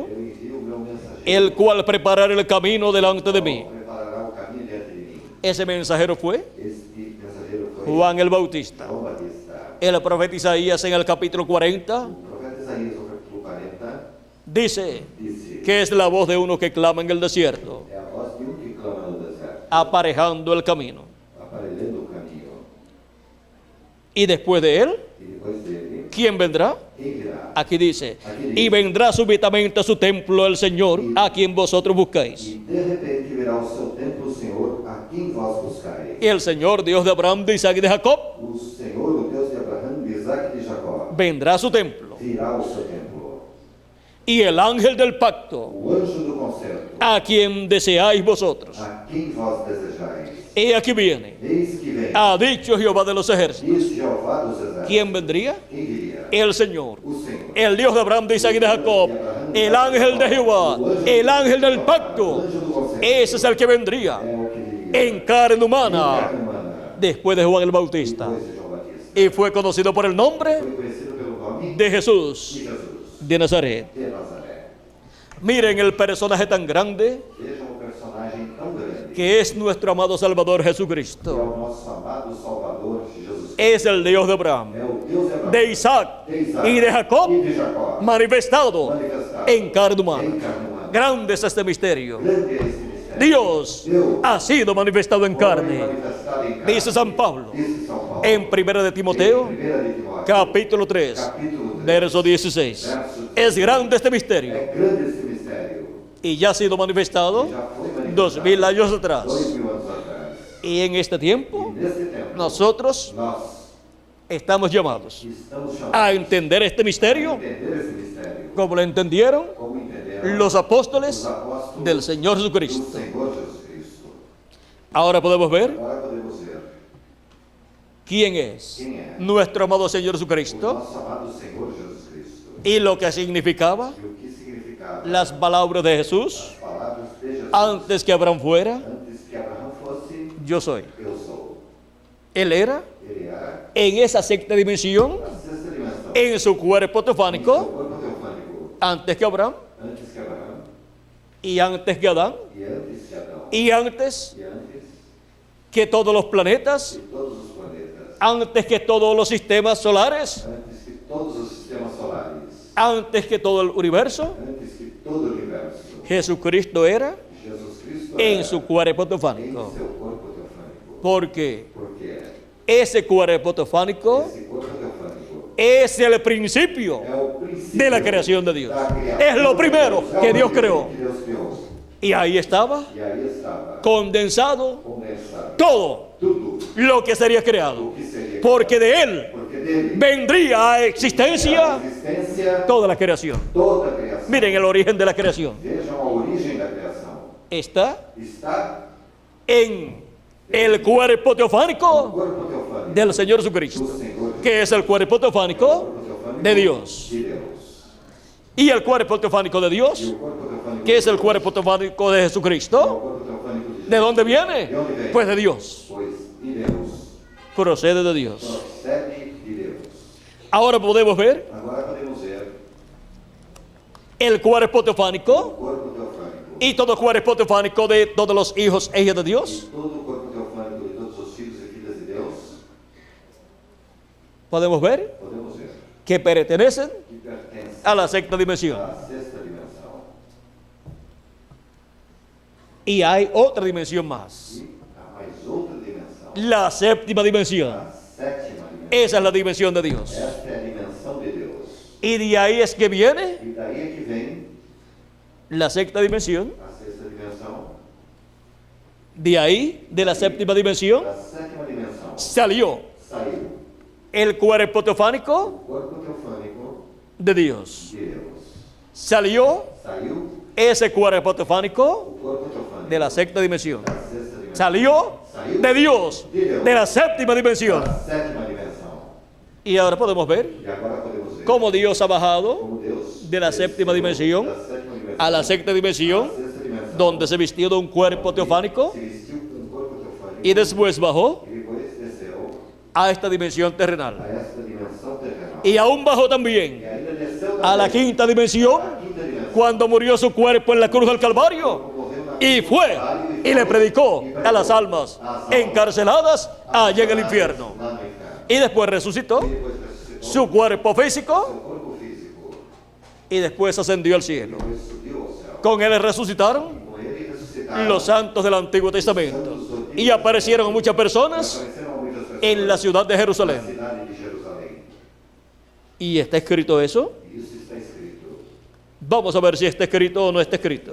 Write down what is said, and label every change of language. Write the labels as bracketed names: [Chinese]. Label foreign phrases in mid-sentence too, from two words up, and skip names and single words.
[Portuguese] eu envio o meu mensageiro, [Spanish] el cual preparará el camino delante de mí. [Portuguese] qual preparará o caminho diante de mim. [Spanish] Ese mensajero fue [Portuguese] Este mensageiro foi [Spanish] Juan el Bautista. [Portuguese] João Batista. [Spanish] El profeta Isaías en el capítulo 40 [Portuguese] O profeta Isaías, no capítulo 40, [Spanish] dice [Portuguese] disse [Spanish] que es la voz de uno que clama en el desierto, [Portuguese] é a voz de que clama no deserto, [Spanish] aparejando el camino. [Portuguese] aparelhando o caminho. [Spanish] Y después de él, [Portuguese] E depois dele, [Spanish] ¿quién vendrá? [Portuguese] quem virá? [Spanish] Aquí dice: y vendrá súbitamente a su templo el Señor, a quien vosotros buscáis. [Portuguese] E de repente virá ao seu templo o Senhor, a quem vós buscais. [Spanish] Y el Señor, Dios de Abraham, de Isaac y de Jacob, [Portuguese] O Senhor, o Deus de Abraão, de Isaac e de Jacó, [Spanish] vendrá a su templo. [Portuguese] virá ao seu templo. [Spanish] Y el ángel del pacto, [Portuguese] O anjo do concerto, [Spanish] a quien deseáis vosotros, [Portuguese] a quem vós desejais. [Spanish] he aquí viene, [Portuguese] Eis que vem, [Spanish] ha dicho Jehová de los ejércitos. [Portuguese] diz Jeová dos exércitos. [Spanish] ¿Quién vendría? [Portuguese] Quem viria? [Spanish] El Señor, [Portuguese] O Senhor. [Spanish] el Dios de Abraham, de Isaac y de Jacob, el ángel de Jehová, el ángel del [Portuguese] O [Spanish] pacto. [Portuguese] anjo do concerto [Spanish] Ese es el que vendría [Portuguese] é o que viria. [Spanish] en carne [Portuguese] Em [Spanish] humana [Portuguese] carne humana, [Spanish] después de Juan el Bautista. [Portuguese] depois de João Batista. [Spanish] Y fue conocido por el nombre [Portuguese] Foi conhecido pelo nome [Spanish] de Jesús, [Portuguese] de Jesus, [Spanish] de Nazaret. [Portuguese] de Nazaré. [Spanish] Miren el personaje tan grande [Portuguese] Vejam o personagem tão grande, [Spanish] que es nuestro amado Salvador [Portuguese] que é [Spanish] Jesucristo. [Portuguese] o nosso amado Salvador, Jesus Cristo. [Spanish] Es el Dios de Abraham, [Portuguese] É o Deus de Abraão, [Spanish] de Isaac [Portuguese] de Isaac [Spanish] y de Jacob, [Portuguese] e de Jacó, [Spanish] manifestado [Portuguese] manifestado [Spanish] en carne humana. [Portuguese] em carne humana. [Spanish] Grande es este misterio. [Portuguese] Grande é esse mistério. [Spanish] Dios ha sido manifestado en [Portuguese] Foi [Spanish] carne. [Portuguese] manifestado em carne. [Spanish] Dice San Pablo [Portuguese] Dice São Paulo, [Spanish] en 1 de Timoteo, [Portuguese] em 1 de Timóteo, [Spanish] capítulo 3, [Portuguese] capítulo 3, [Spanish] verso 16. Es grande este misterio [Portuguese] é grande esse mistério. [Spanish] y ya ha sido manifestado [Portuguese] Já foi manifestado [Spanish] 2000 años atrás. [Portuguese] 2000 anos atrás. [Spanish] Y en este tiempo [Portuguese] E nesse tempo, [Spanish] nosotros [Portuguese] nós [Spanish] estamos llamados [Portuguese] estamos chamados [Spanish] a entender este [Portuguese] a [Spanish] misterio [Portuguese] entender esse mistério, [Spanish] como lo entendieron [Portuguese] como entenderam [Spanish] los apóstoles [Portuguese] os apóstolos [Spanish] del Señor [Portuguese] do [Spanish] Jesucristo. [Portuguese] Senhor Jesus Cristo. [Spanish] Ahora podemos ver [Portuguese] Agora podemos ver [Spanish] quién es [Portuguese] quem é [Spanish] nuestro amado Señor [Portuguese] o [Spanish] Jesucristo [Portuguese] nosso amado Senhor Jesus Cristo [Spanish] y lo que significaba [Portuguese] e o que significava [Spanish] las palabras de Jesús [Portuguese] as palavras de Jesus [Spanish] antes que Abraham fuera, [Portuguese] antes que Abraão fosse, [Spanish] yo soy. [Portuguese] eu sou. [Spanish] Él era [Portuguese] Ele era [Spanish] en esa sexta dimensión, [Portuguese] a sexta dimensão, [Spanish] en su cuerpo [Portuguese] seu [Spanish] teofánico, [Portuguese] corpo teofânico, [Spanish] antes que Abraham [Portuguese] antes que Abraão [Spanish] y antes que Adán [Portuguese] e antes que Adão [Spanish] y antes [Portuguese] e antes [Spanish] que todos los planetas, [Portuguese] de todos os planetas, [Spanish] antes que todos los sistemas solares, [Portuguese] antes que todos os sistemas solares, [Spanish] antes que todo el universo. [Portuguese] antes que todo o universo. [Spanish] Jesucristo era [Portuguese] Jesus Cristo [Spanish] en [Portuguese] era [Spanish] su cuerpo [Portuguese] em [Spanish] teofánico, [Portuguese] seu corpo teofânico. [Spanish] porque [Portuguese] Porque [Spanish] ese cuerpo teofánico [Portuguese] esse corpo teofânico [Spanish] es el principio [Portuguese] é o princípio [Spanish] de la creación de Dios. [Portuguese] da criação. [Spanish] Es lo primero [Portuguese] É o [Spanish] que Dios [Portuguese] primeiro [Spanish] creó. [Portuguese] que Deus criou. [Spanish] Y ahí estaba [Portuguese] E aí estava [Spanish] condensado [Portuguese] condensado [Spanish] todo [Portuguese] tudo [Spanish] lo que sería creado, [Portuguese] o que seria. [Spanish] porque de Él [Portuguese] Porque dele [Spanish] vendría a [Portuguese] a [Spanish] existencia [Portuguese] existência [Spanish] toda la creación. [Portuguese] toda a criação. [Spanish] Miren el origen de la creación. [Portuguese] Vejam a origem da criação. [Spanish] Está [Portuguese] Está [Spanish] en el cuerpo [Portuguese] no [Spanish] teofánico [Portuguese] corpo teofânico [Spanish] del Señor [Portuguese] do [Spanish] Jesucristo, [Portuguese] Senhor, [Spanish] que es el cuerpo teofánico [Portuguese] corpo teofânico [Spanish] de Dios. [Portuguese] de Deus. [Spanish] Y el cuerpo teofánico de [Portuguese] E [Spanish] Dios, [Portuguese] o corpo teofânico [Spanish] que es el [Portuguese] de Deus, [Spanish] cuerpo teofánico de [Portuguese] é o [Spanish] Jesucristo, [Portuguese] corpo teofânico de [Spanish] ¿de [Portuguese] Deus. [Spanish] dónde viene? ¿De dónde viene? Pues de Dios, [Portuguese] Pois de Deus. [Spanish] procede de Dios. [Portuguese] Procede de Deus. [Spanish] Ahora podemos ver [Portuguese] Agora podemos ver [Spanish] el cuerpo [Portuguese] o [Spanish] teofánico [Portuguese] corpo teofânico. [Spanish] y todo cuerpo teofánico de todos los hijos e hijas de [Portuguese] E [Spanish] Dios. [Portuguese] todo o corpo teofânico de todos os filhos e filhas de Deus. [Spanish] Podemos ver [Portuguese] Podemos ver [Spanish] que pertenecen [Portuguese] que pertence [Spanish] a la sexta dimensión. [Portuguese] à sexta dimensão. [Spanish] Y hay otra dimensión más, [Portuguese] E há mais outra dimensão. [Spanish] la séptima dimensión. [Portuguese] A sétima dimensão. [Spanish] Esa es la dimensión de Dios. [Portuguese] Esta é a dimensão de Deus. [Spanish] Y de ahí es que viene [Portuguese] E daí é que vem [Spanish] la sexta dimensión. [Portuguese] a sexta dimensão. [Spanish] De ahí, de la séptima dimensión, [Portuguese] Da sétima dimensão [Spanish] salió [Portuguese] saiu [Spanish] el cuerpo teofánico [Portuguese] o corpo teofânico [Spanish] de Dios. [Portuguese] de Deus. [Spanish] Salió [Portuguese] Saiu [Spanish] ese cuerpo teofánico [Portuguese] o corpo teofânico [Spanish] de la sexta dimensión. [Portuguese] da sexta dimensão. [Spanish] Salió de Dios, de la séptima dimensión. [Portuguese] Da sétima dimensão. [Spanish] Y ahora podemos ver [Portuguese] E agora podemos ver [Spanish] cómo Dios ha bajado [Portuguese] como Deus [Spanish] de la séptima dimensión [Portuguese] da sétima dimensão [Spanish] a la sexta dimensión, [Portuguese] à sexta dimensão, [Spanish] donde se vistió de un cuerpo teofánico [Portuguese] se vestiu com um corpo teofânico [Spanish] y después bajó [Portuguese] e depois desceu [Spanish] a esta dimensión [Portuguese] a [Spanish] terrenal. [Portuguese] esta dimensão terrenal. [Spanish] Y aún bajó [Portuguese] E [Spanish] también [Portuguese] ainda desceu [Spanish] a la [Portuguese] também [Spanish] quinta dimensión [Portuguese] à quinta dimensão. [Spanish] cuando murió su cuerpo en la cruz del Calvario [Portuguese] Morreu na [Spanish] y fue y le predicó a las almas encarceladas allá en el infierno. [Portuguese] lá no inferno. [Spanish] Y después resucitó [Portuguese] E depois ressuscitou [Spanish] su cuerpo físico [Portuguese] seu corpo físico. [Spanish] y después ascendió al cielo. [Portuguese] Depois subiu ao céu. [Spanish] Con él resucitaron [Portuguese] Com ele ressuscitaram [Spanish] los santos del Antiguo Testamento y aparecieron a muchas personas [Portuguese] apareceram a muitas pessoas [Spanish] en la ciudad de [Portuguese] na [Spanish] Jerusalén. [Portuguese] cidade de Jerusalém. [Spanish] ¿Y está escrito eso? [Portuguese] E isso está escrito. [Spanish] Vamos a ver si está escrito o no está escrito.